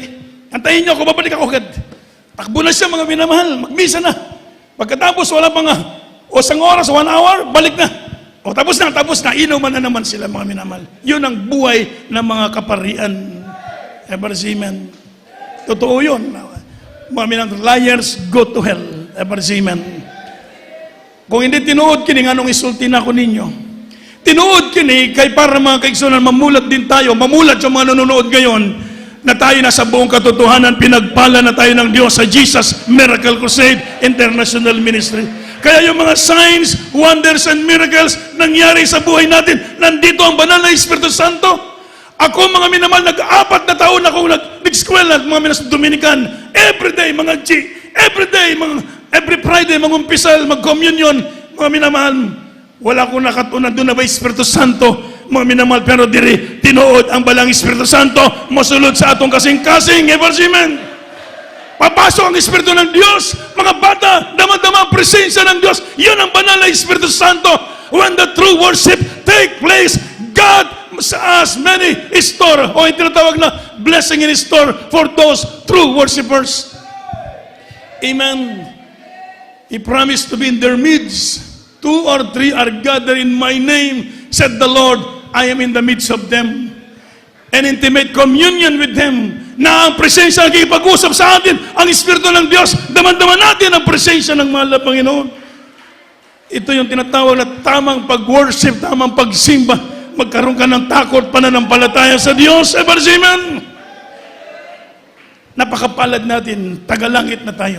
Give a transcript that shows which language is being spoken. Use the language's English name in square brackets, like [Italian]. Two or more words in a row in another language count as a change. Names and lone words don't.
[Filipino] Antayin niyo ako, babalik ako agad. Takbo na siya, mga minamahal, magmisa na. Pagkatapos, wala pa nga, isang oras, 1 hour, balik na. Tapos na, inuman na naman sila, mga minamahal. Yun ang buhay ng mga kaparian. [English] Ever seamen. Totoo yun. [Filipino] Mga minamahal, [English] liars go to hell. Ever seamen. [Cebuano] Kung hindi tinuod kini, anong isulti na ako ninyo? Tinuod kini, kay para mga kaigsunan, [Filipino] mamulat din tayo, mamulat yung mga nanonood ngayon, na tayo nasa buong katotohanan, pinagpala na tayo ng Diyos sa Jesus Miracle Crusade International Ministry. Kaya yung mga [English] signs, wonders, and miracles [Filipino] nangyari sa buhay natin, nandito ang banal na Espiritu Santo. Ako, mga minamahal, nag-4 na taon akong nag-eskwela, mga minas Dominican, everyday, mga G, everyday, [English] every Friday, [Filipino] mag-umpisal, mag-communion, mga minamahal, wala akong nakatunan doon na ba Espiritu Santo, mga minamahal, [Cebuano] pero diri, tinuod ang balang Espiritu Santo, masulod sa atong kasing-kasing, [English] ever seamen. [Filipino] Papasok ang Espiritu ng Diyos, mga bata, dama-dama ang presensya ng Diyos, yun ang banal na Espiritu Santo. [English] When the true worship take place, God has many store, [Filipino] o yung tinatawag na [English] blessing in store for those true worshipers. Amen. He promised to be in their midst. 2 or 3 are gathered in my name, said the Lord, I am in the midst of them. An intimate communion with them, [Filipino] na ang presensya ang kikipag-usap sa atin, ang Espiritu ng Diyos, daman-daman natin ang presensya ng mahal na Panginoon. Ito yung tinatawag na tamang pag-worship, tamang pagsimba, magkaroon ka ng takot, pananampalataya sa Diyos, [English] ever seamen. [Filipino] Napakapalad natin, tagalangit na tayo.